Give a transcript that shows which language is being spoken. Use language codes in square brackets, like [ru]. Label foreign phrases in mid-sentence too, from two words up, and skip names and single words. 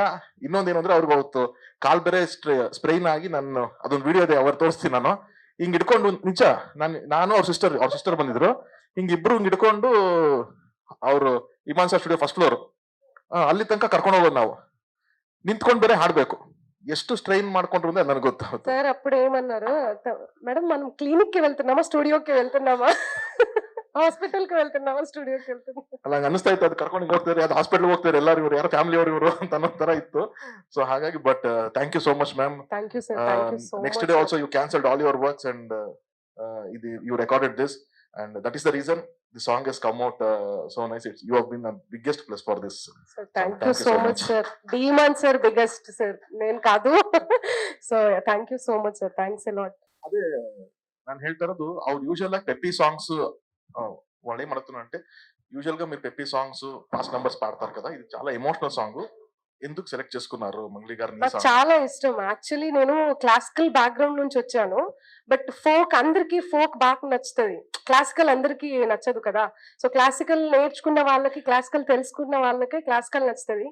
[kn] ಇನ್ನೊಂದೇನು ಅಂದ್ರೆ ಅವ್ರಿಗೆ ಅವತ್ತು ಕಾಲ್ ಬೇರೆ ಸ್ಪ್ರೈನ್ ಆಗಿ, ನಾನು ಅದೊಂದು ವಿಡಿಯೋ ಇದೆ ಅವ್ರು ತೋರಿಸ್ತೀನಿ. ನಾನು ಹಿಂಗ್ ಇಟ್ಕೊಂಡು ನಿಜ ನಾನು ಅವ್ರ ಸಿಸ್ಟರ್ ಬಂದಿದ್ರು, ಹಿಂಗಿಬ್ರು ಹಿಂಗ್ ಇಟ್ಕೊಂಡು ಅವ್ರು ಇಮಾನ್ ಸರ್ [en] studio first floor [kn] ಅಲ್ಲಿ ತನಕ ಕರ್ಕೊಂಡು ಹೋಗೋದು ನಾವು, ನಿಂತ್ಕೊಂಡ್ ಬೇರೆ ಹಾಡ್ಬೇಕು. ಎಷ್ಟು ಸ್ಟ್ರೈನ್ ಮಾಡ್ಕೊಂಡ್ರು ಅಂದ್ರೆ ನನಗೆ ಗೊತ್ತಾಗುತ್ತೆ. [te] సార్ అప్పుడు ఏమన్నారు, మేడం మనం క్లినిక్ కి వెళ్తున్నామా స్టూడియోకి వెళ్తున్నామా, ಹಾಸ್ಪಿಟಲ್ ಗೆ వెళ్తున్నామా ಸ್ಟುಡಿಯೋకి వెళ్తున్నామా [kn] ಅಲ್ಲ ಅನಿಸ್ತಾ ಇತ್ತು. ಅದು ಕರ್ಕೊಂಡು ಹೋಗ್ತಾರೆ, ಅದು ಹಾಸ್ಪಿಟಲ್ ಹೋಗ್ತಾರೆ, ಎಲ್ಲರೂ ಇವರು ಯಾರೋ ಫ್ಯಾಮಿಲಿ ಅವರು ಅಂತ ಅನ್ನೋ ತರ ಇತ್ತು. [en] so ಹಾಗಾಗಿ but thank you so much ma'am. thank you sir, thank you so much. next day also you cancelled all your works and you recorded this and that is the reason the song has come out so nice. You have been the biggest plus for this. So thank you so much sir. Demon sir biggest sir, [te] నేను కాదు. [en] So thank you so much sir, thanks a lot. [kn] ಅದೇ ನಾನು ಹೇಳ್ತಾ ಇರೋದು, ಅವ್ರು ಯೂಶಲ್ ಆಗಿ ಪೆಪ್ಪಿ ಸಾಂಗ್ಸ್ ಒಳ್ಳೆ ಮಾಡ್ತಾನೆ [te] అంటే యూజువల్ గా మీరు [en] peppy songs fast numbers [te] పాడతారు కదా, ఇది చాలా [en] emotional song. [te] ఎందుకు సెలెక్ట్ చేసుకున్నారు మంగ్లీ గారిని? నాకు చాలా ఇష్టం. యాక్చువల్లీ నేను [en] classical background [te] నుంచి వచ్చాను, బట్ ఫోక్ అందరికి ఫోక్ బాగా నచ్చుతుంది, క్లాసికల్ అందరికి నచ్చదు కదా. సో క్లాసికల్ నేర్చుకున్న వాళ్ళకి, క్లాసికల్ తెలుసుకున్న వాళ్ళకి క్లాసికల్ నచ్చుతుంది.